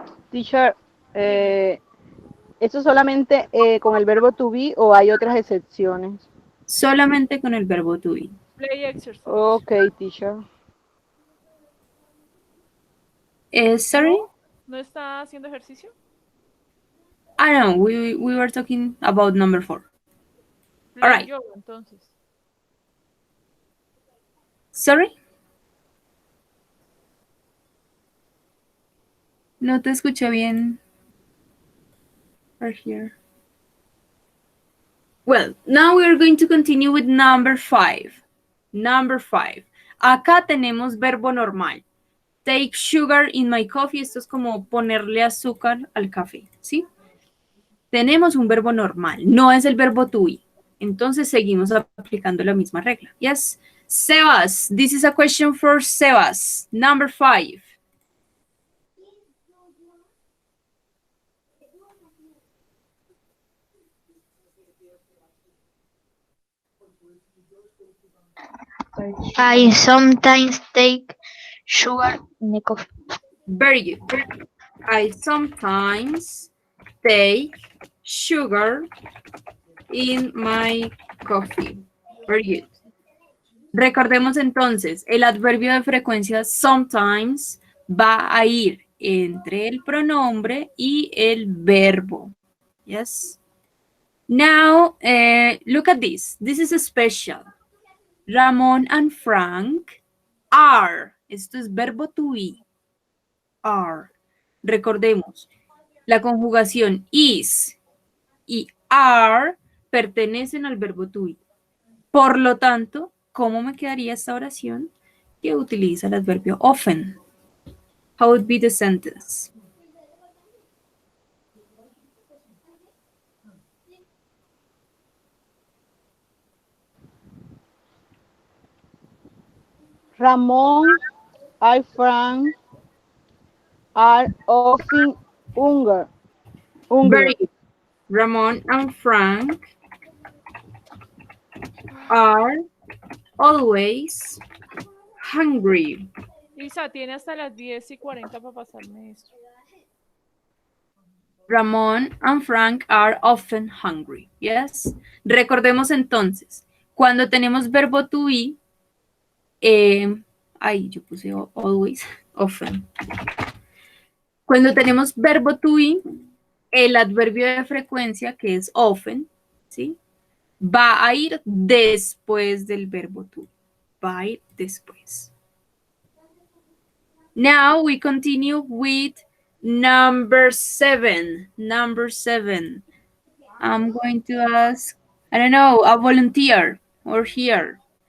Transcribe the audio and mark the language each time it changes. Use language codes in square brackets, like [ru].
[es] Teacher, ¿eso solamente con el verbo to be o hay otras excepciones? Solamente con el verbo to be. [en] Play exercise. Okay, teacher. Sorry? [es] ¿No está haciendo ejercicio? [en] I know, we were talking about number 4. Play All right. [es] yoga, entonces. [en] Sorry? [es] No te escuché bien, [en] Right here. Well, now we are going to continue with number 5. Number 5. [es] Acá tenemos verbo normal. [en] Take sugar in my coffee. [es] Esto es como ponerle azúcar al café, ¿sí? Tenemos un verbo normal, no es el verbo to be. Entonces seguimos aplicando la misma regla. [en] Yes. Sebas, this is a question for Sebas. Number 5. I sometimes take sugar in the coffee. Very good. I sometimes take sugar in my coffee. Very good. [es] Recordemos entonces, el adverbio de frecuencia sometimes va a ir entre el pronombre y el verbo. [en] Yes. Now, look at this. This is special. Ramón and Frank are. [es] Esto es verbo to be. Are. Recordemos, la conjugación is y are pertenecen al verbo to be. Por lo tanto, ¿cómo me quedaría esta oración que utiliza el adverbio often? [en] How would be the sentence? Ramón and Frank are often hungry. Very good. Ramón and Frank are always hungry. [es] Isa, tiene hasta las 10:40 para pasarme esto. [en] Ramón and Frank are often hungry. Yes. [es] Recordemos entonces, cuando tenemos verbo to be, yo puse always, often. Cuando tenemos verbo to be, el adverbio de frecuencia, que es often, ¿sí? Va a ir después del verbo to. Va a ir después. [en] Now we continue with number 7. Number 7. I'm going to ask, I don't know, a volunteer or here.